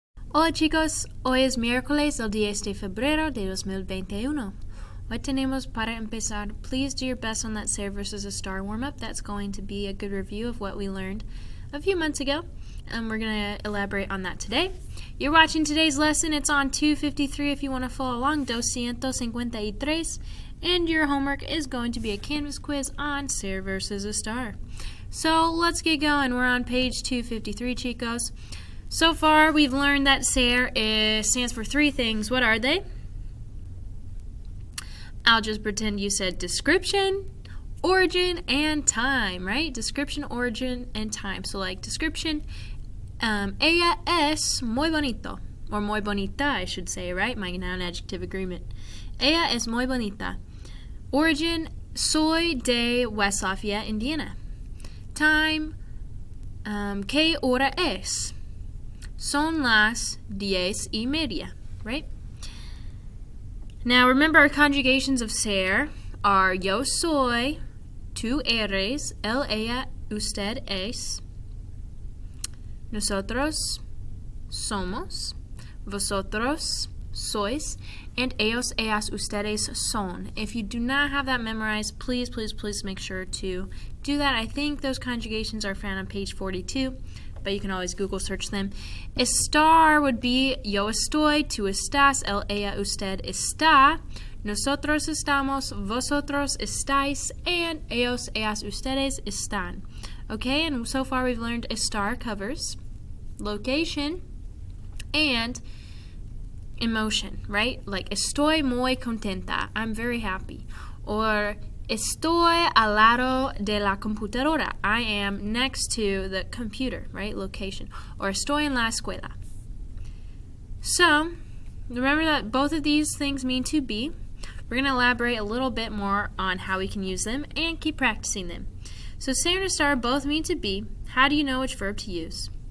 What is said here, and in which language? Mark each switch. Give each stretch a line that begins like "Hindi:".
Spanish: Hola chicos, hoy es miércoles el 10 de febrero de 2021. What tenemos para empezar?
English: Please do your best on that Ser versus Estar warm-up. That's going to be a good review of what we learned a few months ago. And we're going to elaborate on that today. You're watching today's lesson. It's on 253 if you want to follow along, 253. And your homework is going to be a Canvas quiz on Ser versus Estar. So let's get going. We're on page 253, chicos. So far, we've learned that Ser stands for three things. What are they? I'll just pretend you said description, origin, and time, right? Description, origin, and time. So like description,
Spanish: ella es muy bonito.
English: Or
Spanish: muy bonita,
English: I should say, right? My noun adjective agreement.
Spanish: Ella es muy bonita. Origin, soy de West Lafayette, Indiana. Time, ¿qué hora es? Son las 10:30,
English: right? Now remember our conjugations of ser are
Spanish: yo soy, tú eres, él, ella, usted es, nosotros somos, vosotros sois, and ellos, ellas, ustedes son.
English: If you do not have that memorized, please make sure to do that. I think those conjugations are found on page 42. But you can always Google search them. Estar would be
Spanish: yo estoy, tú estás, él, ella, usted está, nosotros estamos, vosotros estáis, and ellos, ellas, ustedes están.
English: Okay, and so far we've learned estar covers location and emotion, right? Like
Spanish: estoy muy contenta,
English: I'm very happy.
Spanish: Or estoy al lado de la computadora.
English: I am next to the computer, right? Location. Or
Spanish: estoy en la escuela.
English: So, remember that both of these things mean to be. We're going to elaborate a little bit more on how we can use them and keep practicing them. So, ser and estar both mean to be. How do you know which verb to use?